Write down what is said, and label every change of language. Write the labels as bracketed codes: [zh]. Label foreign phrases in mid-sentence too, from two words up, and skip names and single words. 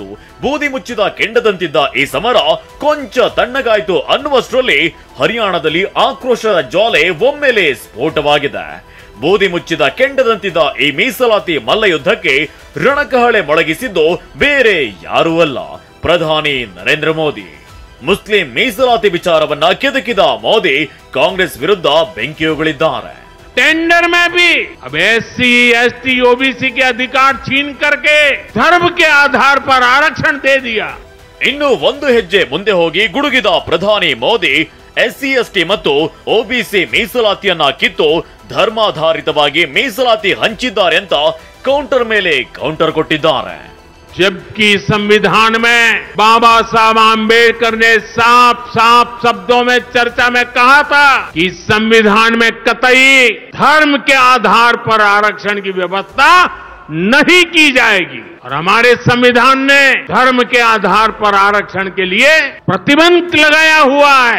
[kn] ಬೂದಿ ಮುಚ್ಚಿದ ಕೆಂಡದಂತಿದ್ದ ಈ ಸಮರ ಕೊಂಚ ತಣ್ಣಗಾಯ್ತು ಅನ್ನುವಷ್ಟರಲ್ಲಿ ಹರಿಯಾಣದಲ್ಲಿ ಆಕ್ರೋಶದ ಜ್ವಾಲೆ ಒಮ್ಮೆಲೆ ಸ್ಫೋಟವಾಗಿದೆ. ಬೂದಿ ಮುಚ್ಚಿದ ಕೆಂಡದಂತಿದ್ದ ಈ ಮೀಸಲಾತಿ ಮಲ್ಲಯುದ್ಧಕ್ಕೆ ರಣಕಹಳೆ ಮೊಳಗಿಸಿದ್ದು ಬೇರೆ ಯಾರೂ ಅಲ್ಲ, ಪ್ರಧಾನಿ ನರೇಂದ್ರ ಮೋದಿ. ಮುಸ್ಲಿಂ ಮೀಸಲಾತಿ ವಿಚಾರವನ್ನ ಕೆದಕಿದ ಮೋದಿ ಕಾಂಗ್ರೆಸ್ ವಿರುದ್ಧ ಬೆಂಕಿ ಉಗುಳಿದ್ದಾರೆ. [hi] टेंडर में भी अब SC ST OBC के अधिकार छीन करके धर्म के आधार पर आरक्षण दे दिया। [kn] ಇನ್ನು ಒಂದು ಹೆಜ್ಜೆ ಮುಂದೆ ಹೋಗಿ ಗುಡುಗಿದ ಪ್ರಧಾನಿ ಮೋದಿ SC ST ಮತ್ತು OBC ಮೀಸಲಾತಿಯನ್ನ ಕಿತ್ತು ಧರ್ಮಾಧಾರಿತವಾಗಿ ಮೀಸಲಾತಿ ಹಂಚಿದ್ದಾರೆ ಅಂತ ಕೌಂಟರ್ ಮೇಲೆ ಕೌಂಟರ್ ಕೊಟ್ಟಿದ್ದಾರೆ. [hi] जबकि संविधान में बाबा साहब आम्बेडकर ने साफ शब्दों में चर्चा में कहा था कि संविधान में कतई धर्म के आधार पर आरक्षण की व्यवस्था नहीं की जाएगी और हमारे संविधान ने धर्म के आधार पर आरक्षण के लिए प्रतिबंध लगाया हुआ है।